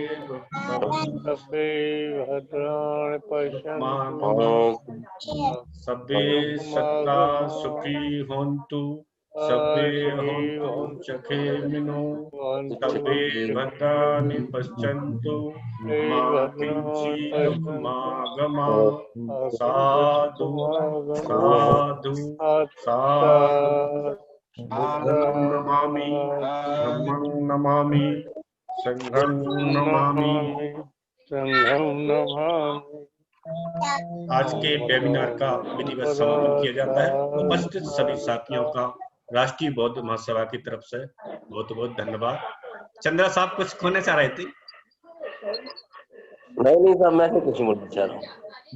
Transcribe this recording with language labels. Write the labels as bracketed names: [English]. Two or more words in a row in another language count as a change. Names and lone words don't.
[Pali] भद्राणि पश्यन्तु सब्बे सत्ता सुखी होन्तु। सभे हन्तु चखेमिनो सभे भद्राणि पश्यन्तु मा किञ्चिदुपमागमा साधु साधु साधु बुद्धं नमामि धम्मं नमामि संघं नमामि। [Hindi] आज के वेबिनार का विधिवत समापन किया जाता है। उपस्थित सभी साथियों का राष्ट्रीय बौद्ध महासभा की तरफ से बहुत बहुत धन्यवाद। चंद्रा साहब कुछ कहना चाह रहे थे? नहीं साहब, मैं कुछ बोलना चाह रहा हूँ।